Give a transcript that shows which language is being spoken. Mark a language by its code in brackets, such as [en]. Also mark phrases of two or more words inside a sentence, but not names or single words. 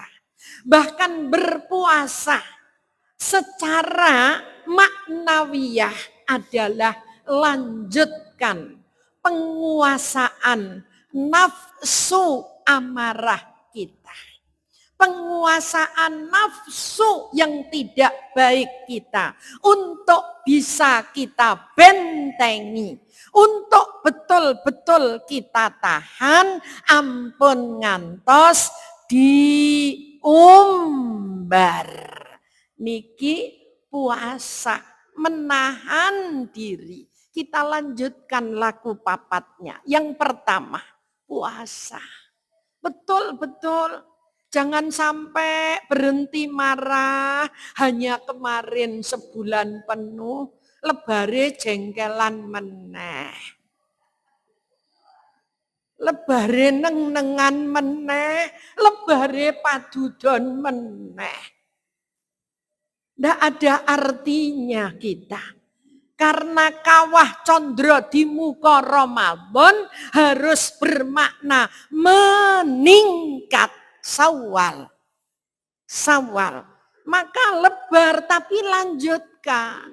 [id] Bahkan berpuasa secara maknawiyah adalah lanjutkan penguasaan nafsu amarah kita. Penguasaan nafsu yang tidak baik kita untuk bisa kita bentengi, untuk betul-betul kita tahan, [jv] ampun ngantos diumbar. [id] Niki puasa, menahan diri. Kita lanjutkan [jv] laku papatnya. [id] Yang pertama, puasa. Betul-betul. Jangan sampai berhenti marah, hanya kemarin sebulan penuh, [jv] lebare jengkelan meneh. Lebare neng-nengan meneh, lebare padudon meneh. [id] Ndak ada artinya kita. Karena kawah condro di muka Ramadan harus bermakna meningkat. Sawal. Maka lebar tapi lanjutkan.